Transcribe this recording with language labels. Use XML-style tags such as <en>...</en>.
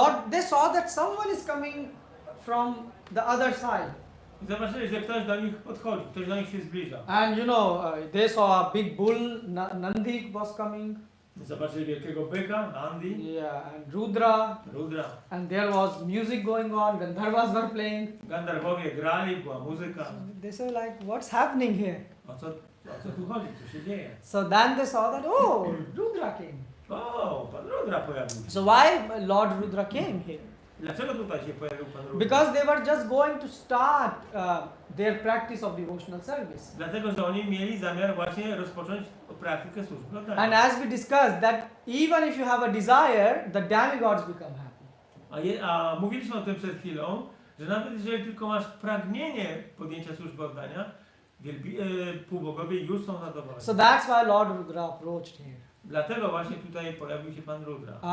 <en>they saw that someone is coming from the other side.</en> <pl>i zobaczyli, że ktoś do nich podchodzi, ktoś do nich się zbliża.</pl> <en>And they saw a big bull, Nandi was coming.</en> <pl>Zobaczyli wielkiego byka, Nandi,</pl> <en>Yeah, and Rudra.</en> <pl>Rudra.</pl> <en>And there was music going on, Gandharvas were playing.</en> <pl>Gandharwowie grali, była muzyka.</pl> <en>They say like, what's happening here?</en> <pl>O co tu chodzi? Co się dzieje?</pl> <en>So then they saw that, oh, Rudra came.</en> <pl>O, pan Rudra pojawił się.</pl> <en>So why Lord Rudra came here?</en> <pl>Dlaczego tutaj się pojawił pan Rudra?</pl> <en>Because they were just going to start their practice of devotional service.</en> <pl>Dlatego, że oni mieli zamiar właśnie rozpocząć praktykę służby oddania.</pl> <en>And as we discussed, that even if you have a desire, the demigods become happy.</en> <pl>A mówiliśmy o tym przed chwilą, że nawet jeżeli tylko masz pragnienie podjęcia służby oddania, półbogowie już są zadowoleni.</pl> <en>So that's why Lord Rudra approached here.</en> <pl>Dlatego właśnie tutaj pojawił się pan Rudra.</pl>